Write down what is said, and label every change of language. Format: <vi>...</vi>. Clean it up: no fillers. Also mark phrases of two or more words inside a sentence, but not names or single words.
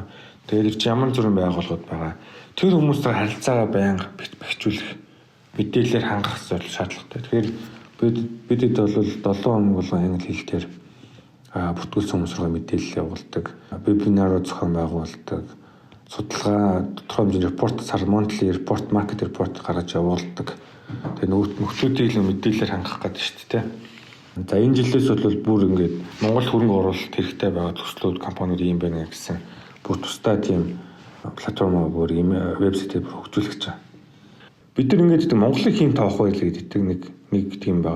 <mn>Тэгээд ирж ямар зүрхэн байгууллагууд байгаа. Тэр хүмүүстэй харилцаагаа байнга бэхжүүлэх мэдээлэлээр хангах шаардлагатай. Тэгэхээр бидэд бол 7 хоног болгон англи хэлээр бүртгүүлсэн хүмүүс рүү мэдээлэл явуулдаг. Вебинарууд зохион байгуулдаг. Судалгаа тодорхой хэмжээний репорт,</mn> <en>monthly report, market report</en> <mn>гаргаж явуулдаг. Тэгээд нөхцөлүүдийг мэдээлэлээр хангах гэдэг шүү дээ. За энэ жилээс бол бүр ингээд Монгол хөрөнгө оруулалт хэрэгтэй байгаа төслүүд компаниуд юм байна гэсэн бүр тусдаа тийм платформ бүр ийм вебсайтыг хөгжүүлэх гэж байна. Бид нар ингээд Монголыг хийн тоох байл гэдэг нэг тийм байгаа.</mn>